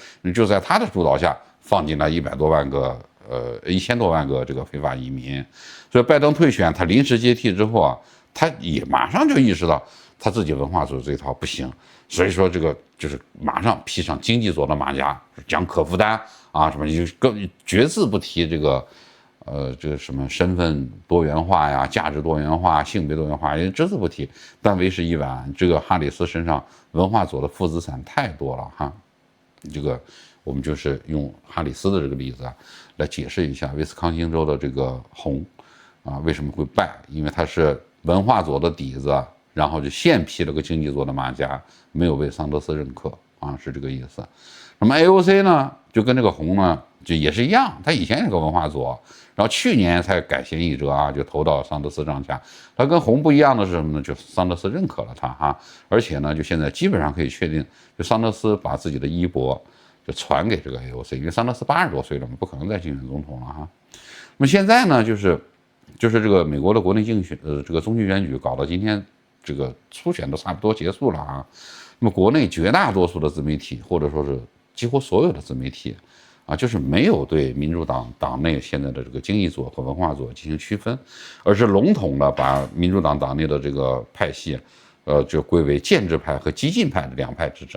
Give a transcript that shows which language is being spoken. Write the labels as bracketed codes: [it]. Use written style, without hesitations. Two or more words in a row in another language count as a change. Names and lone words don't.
[zh] 你就在他的主導下放進了1000多萬個這個非法移民，所以拜登退選，他臨時接替之後啊，他也馬上就意識到。他自己文化左這一套不行，所以說這個就是馬上披上經濟左的馬甲，講可負擔啊什麼，就更絕字不提這個這個什麼身份多元化呀、價值多元化、性別多元化，也只字不提。但为时已晚，这个哈里斯身上文化左的负资产太多了哈。这个我们就是用哈里斯的这个例子啊，来解釋一下威斯康星州的這個紅啊為什麼會敗，因為它是文化左的底子，然後就現披了個經濟左的馬甲，沒有被桑德斯認可啊，是這個意思。那麼 AOC 呢，就跟這個紅呢，就也是一樣，他以前也是個文化左，然後去年才改弦易轍啊，就投到桑德斯帳下。他跟紅不一樣的是什麼呢？就桑德斯認可了他哈，而且呢，就現在基本上可以確定，就桑德斯把自己的衣缽就傳給這個 AOC，因為桑德斯80多歲了嘛，不可能再競選總統了哈。那麼現在呢，就是這個美國的國內競選，這個中期選舉搞到今天，這個初選都差不多結束了啊。那麼國內絕大多數的自媒體，或者說是幾乎所有的自媒體啊，就是沒有對民主黨黨內現在的這個經濟左和文化左進行區分，而是籠統的把民主黨黨內的這個派系，就歸為建制派和激進派的兩派之爭。